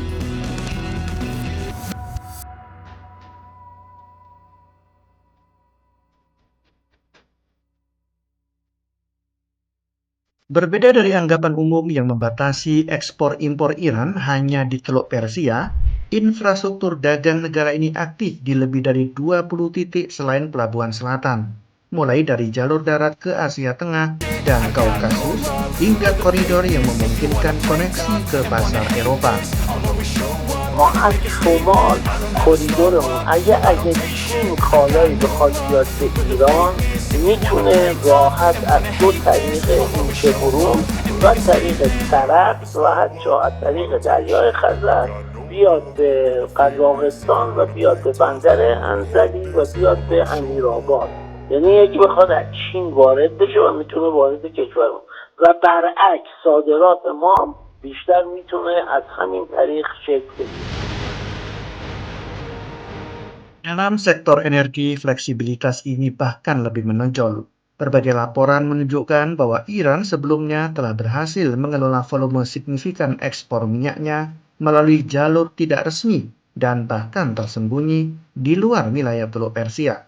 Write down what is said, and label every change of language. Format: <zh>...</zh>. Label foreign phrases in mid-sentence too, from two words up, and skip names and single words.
<id>Berbeda dari anggapan umum yang membatasi ekspor-impor Iran hanya di Teluk Persia, infrastruktur dagang negara ini aktif di lebih dari 20 titik selain pelabuhan selatan, mulai dari jalur darat ke Asia Tengah dan Kaukasus, hingga koridor yang memungkinkan koneksi ke pasar Eropa.</id> <fa>ما از شمال کریدورمون اگه چین کالایی بخواد بیاد به ایران میتونه راحت از دو طریق اینچه برون و طریق سرخ و حتی از طریق دریای خزر بیاد به قزاقستان و بیاد به بندر انزلی و بیاد به امیرآباد. یعنی یکی بخواد از چین وارد بشه و میتونه وارد کشورمون و برعکس صادرات ما بیشتر میتونه از همین طریق شکل بگیره.</fa> <id>Dalam sektor energi, fleksibilitas ini bahkan lebih menonjol. Berbagai laporan menunjukkan bahwa Iran sebelumnya telah berhasil mengelola volume signifikan ekspor minyaknya melalui jalur tidak resmi dan bahkan tersembunyi di luar wilayah Teluk Persia.</id>